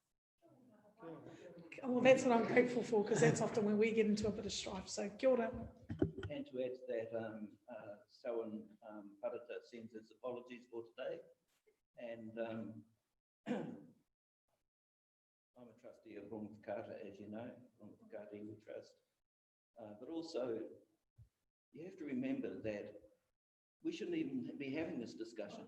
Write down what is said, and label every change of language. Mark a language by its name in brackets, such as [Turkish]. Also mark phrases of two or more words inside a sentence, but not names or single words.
[English] Well, that's what I'm grateful for, because that's often when we get into a bit of strife. [Māori] So kia ora. [English] And to add to that, Selwyn Parata sends his apologies for today. And I'm a trustee of Rongoth Carter, as you know, Rongoth Carter Iwi Trust. But also, you have to remember that we shouldn't even be having this discussion.